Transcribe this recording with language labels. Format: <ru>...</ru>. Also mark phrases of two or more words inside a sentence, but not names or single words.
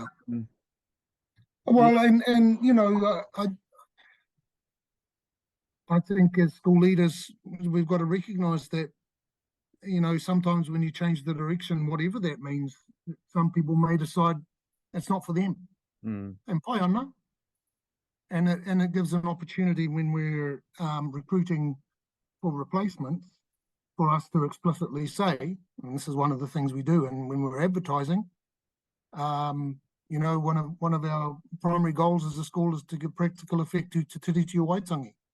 <en>Well, and I think as school leaders, we've got to recognize that, sometimes when you change the direction, whatever that means, some people may decide it's not for them.</en> <mi>And pai ana.</mi> <en>And it gives an opportunity when we're recruiting for replacements for us to explicitly say, and this is one of the things we do, and when we're advertising, one of our primary goals as a school is to give practical effect to Te Tiriti o Waitangi.</en>